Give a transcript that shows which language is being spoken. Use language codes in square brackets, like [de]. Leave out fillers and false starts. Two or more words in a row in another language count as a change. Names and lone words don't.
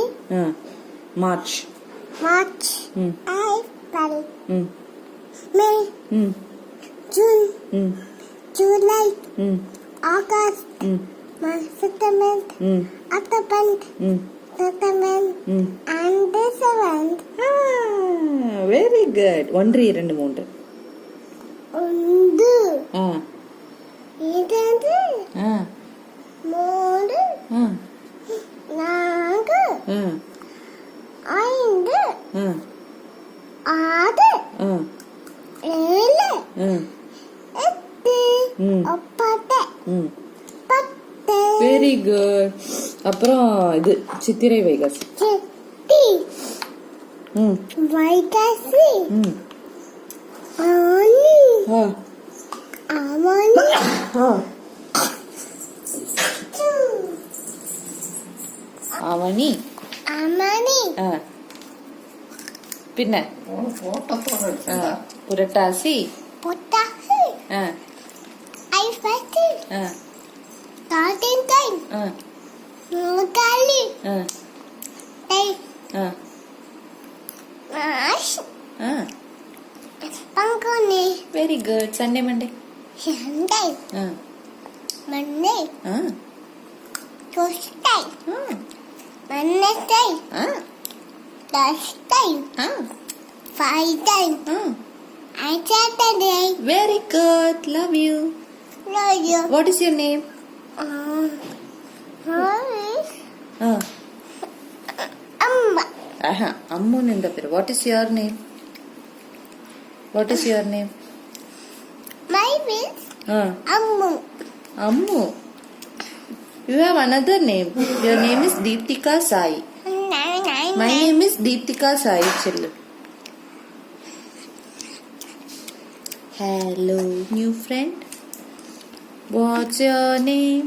[en] ആ, മാർച്ച്, മാർച്ച്, ഉം, ഏപ്രിൽ, ഉം, മെയ്, ഉം, ജൂൺ, ഉം, ജൂലൈ, ഉം, ഓഗസ്റ്റ്, ഉം, സെപ്റ്റംബർ, ഉം, ഒക്ടോബർ, ഉം, നവംബർ, ഉം. and December. very good. 1 2 3 [ml] ഉണ്ട്, ആ, രണ്ട്, ആ, മൂന്ന്, ആ, നാല്, ആ, അഞ്ച്, ആ, ആറ്, ആ, ഏഴ്, ആ, എട്ട്, ഉം, ഒമ്പത്, ഉം. പത്ത്, [en] very good. [ta] அப்புறம் இது சித்திரை வைகாசி. ചെട്ടി, ம், വൈകാസി, ம், ആണി, ஆ, ആമണി, ஆ. அவனி, അമണി, ஆ. പിന്നെ ആ, പുരട്ടാസി, പൊട്ടാസി, ആ, ഐഫത്തി, ആ, കാട്ടിൻകൈ, ആ, മൂക്കാലി, ആ, തൈ, ആ, മാഷ്, ആ. പങ്കുനി, [en] very good. Sunday Monday, സൺഡേ, ആ, മൺഡേ, ആ, ട്യൂസ്ഡേ, ആ, വെഡ്നെസ്ഡേ, ആ, തേഴ്സ്ഡേ, ആ, ഫ്രൈഡേ, ആ. സാറ്റർഡേ. very good. love you. Love you. what is your name? ആ, [ml] അമ്മ, ആഹാ, അമ്മുന്ന് എന്താ പേര്? [en] what is your name? what is your name? my name ആ, [ml] അമ്മു. അമ്മു. [en] You have another name. Your name is Deeptika Sai. My name is Deeptika Sai. Chillu. Hello, new friend. What's your name?